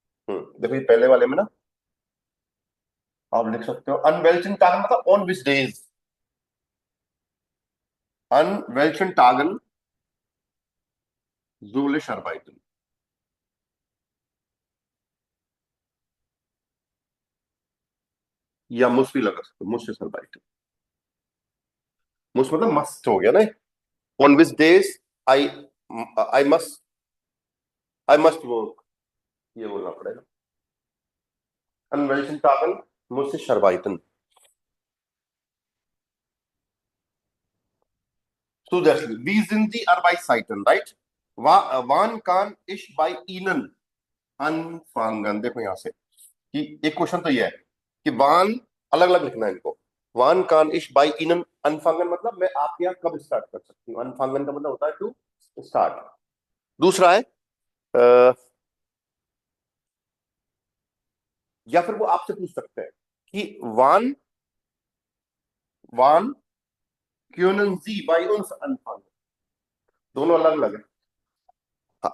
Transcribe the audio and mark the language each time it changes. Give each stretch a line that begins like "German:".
Hindi: देखो ये पहले वाले में ना आप लिख सकते हो
German: an welchen Tagen
Hindi: मतलब
English: on which days,
German: an welchen Tagen soll ich arbeiten,
Hindi: या मुझ भी लगा सकते हो, मुझसे arbeiten। मुझ मतलब मस्ट हो गया ना।
English: on which days I I must work,
Hindi: ये बोलना पड़ेगा।
German: an welchen Tagen muss ich arbeiten? Zusätzlich, wie sind die Arbeitszeiten, right? Wann kann ich bei Ihnen anfangen?
Hindi: देखो यहां से कि एक क्वेश्चन तो ये है कि वान, अलग अलग लिखना है इनको।
German: वान कान इश बाई इनन अनफांगन
Hindi: मतलब मैं आपके यहाँ कब स्टार्ट कर सकती हूँ, अनफांगन का मतलब होता है टू स्टार्ट। दूसरा है या फिर वो आपसे पूछ सकते हैं कि
German: वान वान क्यों जी बाई उन्स अनफांगन,
Hindi: दोनों अलग अलग है।